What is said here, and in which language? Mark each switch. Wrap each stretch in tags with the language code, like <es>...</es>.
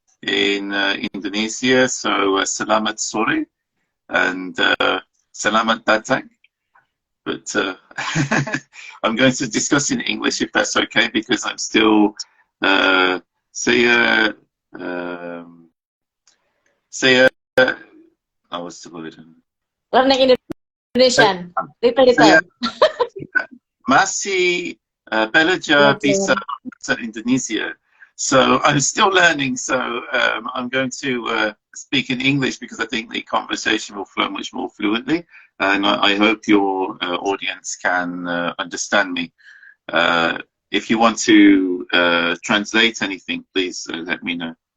<en>in Indonesia. So</en> <id>selamat sore</id> <en>and</en> <id>selamat datang.</id> <en>But I'm going to discuss in English if that's okay, because I'm still</en> <id>saya saya</id> <en>what's the word? Learning Indonesian, little.</en> <id>Saya masih belajar bisa bahasa Indonesia.</id> <en>So I'm still learning, so I'm going to speak in English because I think the conversation will flow much more fluently, and I hope your audience can understand me. If you want to translate anything, please let me know.</en>